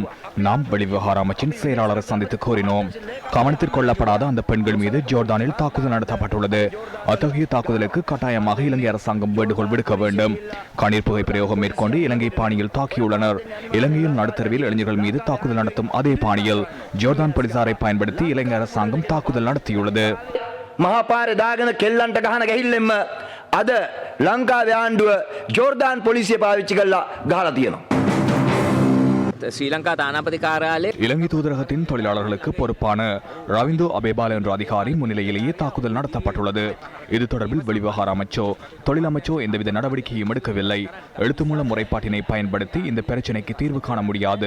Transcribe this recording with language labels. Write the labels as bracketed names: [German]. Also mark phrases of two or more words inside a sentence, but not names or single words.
[Tamil] நாம் வெளிவிவகார அமைச்சின் செயலாளரை சந்தித்து கூறினோம். கவனத்தில் கொள்ளப்படாத அந்த பெண்கள் மீது ஜோர்தானில் தாக்குதல் நடத்தப்பட்டுள்ளது. அத்தகைய தாக்குதலுக்கு கட்டாயமாக இலங்கை அரசாங்கம் வேண்டுகோள் விடுக்க வேண்டும். கண்ணீர் புகை பிரயோகம் மேற்கொண்டு இலங்கை பாணியில் தாக்கியுள்ளனர். இலங்கையில் நடுத்தரவில் இளைஞர்கள் மீது தாக்குதல் நடத்தும் அதே பாணியில் ஜோர்தான் போலீசாரை பயன்படுத்தி இலங்கை அரசாங்கம் தாக்குதல் நடத்தியுள்ளது. [Sinhala] මහපාරේ දාගෙන කෙල්ලන්ට ගහන ගැහිල්ලෙම අද ලංකාවේ ආණ්ඩුව ජෝර්දාන් පොලිසිය පාවිච්චි කරලා ගහලා තියෙනවා. ශ්‍රී ලංකා තානාපති කාර්යාලේ [Tamil] இலங்கை தூதரகத்தின் தொழிலாளர்களுக்கு பொறுப்பான ரவிந்தோ அபேபால் என்ற அதிகாரி முன்னிலையிலேயே தாக்குதல் நடத்தப்பட்டுள்ளது. இது தொடர்பில் வெளிவிவகார அமைச்சோ தொழில் அமைச்சோ எந்தவித நடவடிக்கையும் எடுக்கவில்லை. எழுத்துமூல முறைப்பாட்டினை பயன்படுத்தி இந்த பிரச்சினைக்கு தீர்வு காண முடியாது.